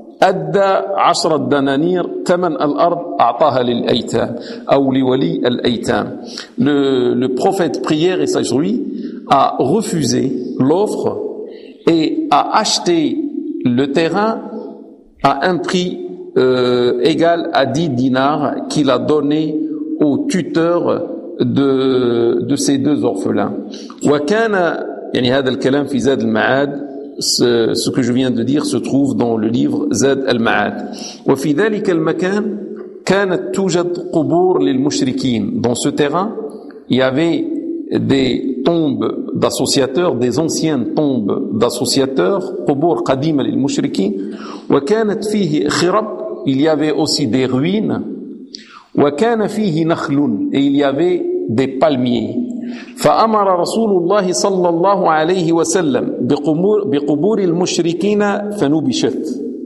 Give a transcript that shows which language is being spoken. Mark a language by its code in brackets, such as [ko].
[ar] أدى عشرة دنانير ثمن الأرض أعطاها للأيتام أو لولي الأيتام. [fr] Le prophète prière et sage lui a refusé l'offre et a acheté le terrain à un prix égal à 10 dinars qu'il a donné au tuteur de ces deux orphelins. [ar] وكان يعني هذا الكلام في زاد المعاد. [fr] Ce que je viens de dire se trouve dans le livre Zad al-Ma'ad. [ar] وفي ذلك المكان كانت توجد قبور للمشركين. [fr] Dans ce terrain, il y avait des tombes d'associateurs, des anciennes tombes d'associateurs, [ar] قبور قديمة للمشركين. وكانت فيه خراب. [fr] Il y avait aussi des ruines. [ar] وكان فيه نخل. [fr] Et il y avait des palmiers. [ar] فأمر رسول الله صلى الله عليه وسلم بقبور المشركين فنوبشت.